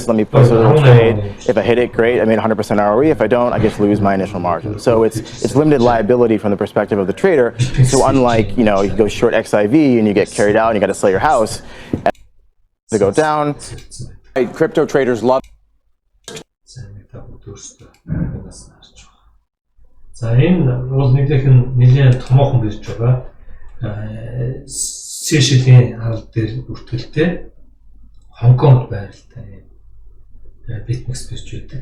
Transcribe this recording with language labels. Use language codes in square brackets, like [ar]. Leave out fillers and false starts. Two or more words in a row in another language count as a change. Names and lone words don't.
[en] Let me post a little trade. If I hit it, great. I made 100% ROE. If I don't, I just lose my initial margin. So it's limited liability from the perspective of the trader. So unlike, you go short XIV and you get carried out and you got to sell your house to go down. Crypto traders love. [mn] За энэ бол нэлээд томоохон бирж байгаа. Сешелийн харал дээр бүртгэлтэй Хонконгт байралтай BitMEX бирж байдаг.